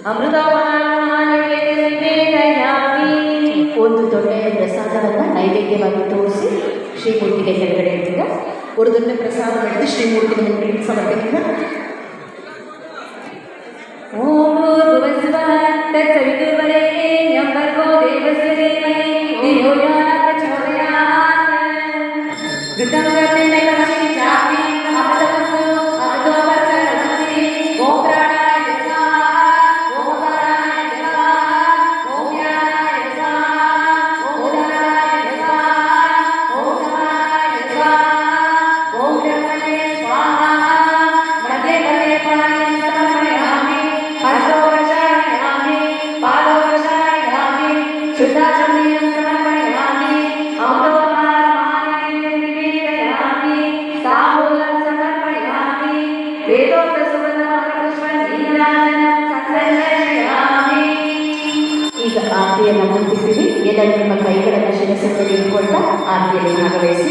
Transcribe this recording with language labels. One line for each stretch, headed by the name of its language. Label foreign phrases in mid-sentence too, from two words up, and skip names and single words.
Kannada: ಒಂದು ದೊಡ್ಡ ಪ್ರಸಾದವನ್ನು ನೈವೇದ್ಯವಾಗಿ ತೋರಿಸಿ ಶ್ರೀಮೂರ್ತಿಗೆ ಕೆಳಗಡೆ ಇಟ್ಟಿದ್ದ
Malayalam: ഒരു തന്നെ പ്രസാദം എടുത്ത് ശ്രീമൂർത്തിക്ക് മുന്നിൽ സമർപ്പിക്കുക.
Sanskrit: ओं भूर्भुवस्वः तत्सवितुर्वरेण्यं भर्गो देवस्य धीमहि धियो यो न प्रचोदयात्. कृतं कर्ते नैवमसि चापि अमृतमस्तु अमृतोपस्करमसि ॐ प्राणाय स्वाहा ॐ उदानाय स्वाहा ॐ ज्ञानाय स्वाहा ॐ उदानाय स्वाहा ॐ समानाय स्वाहा ॐ ब्रह्मणे स्वाहा मध्ये मध्ये पाणिं समर्पयामि हस्तो प्रक्षालयामि पादौ प्रक्षालयामि शुद्धाचमनीयं समर्पयामि अमृतोपहारमानयं निवेदयामि ताम्बूलं समर्पयामि वेदोक्तसुगन्धमकरपुष्पं नीराजनं संदर्शयामि.
Kannada: ಈಗ ಆರತಿಯನ್ನು ಮುಗಿಸಿದ್ದೀವಿ. ಎಲ್ಲರೂ ನಿಮ್ಮ ಕೈಗಳನ್ನು ಶಿರಸ್ಸಿನಲ್ಲಿ ಇಟ್ಟುಕೊಳ್ತಾ ಆರತಿಯಲ್ಲಿ ಭಾಗವಹಿಸಿ.